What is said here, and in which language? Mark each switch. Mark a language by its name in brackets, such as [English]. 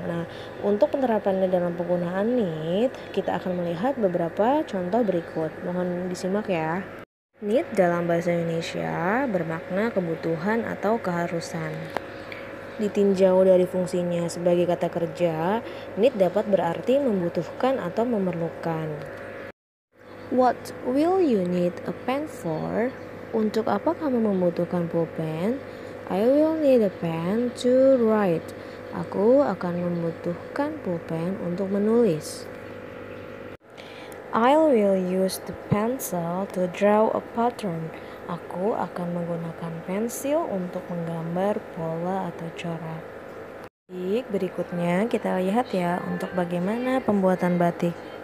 [Indonesian] Nah, untuk penerapannya dalam penggunaan need, kita akan melihat beberapa contoh berikut. Mohon disimak ya. Need dalam bahasa Indonesia bermakna kebutuhan atau keharusan. Ditinjau dari fungsinya sebagai kata kerja, need dapat berarti membutuhkan atau memerlukan. [English] What will you need a pen for? [Indonesian] Untuk apa kamu membutuhkan pulpen? [English] I will need a pen to write. [Indonesian] Aku akan membutuhkan pulpen untuk menulis. [English] I will use the pencil to draw a pattern. [Indonesian] Aku akan menggunakan pensil untuk menggambar pola atau corak. Baik, berikutnya kita lihat ya untuk bagaimana pembuatan batik.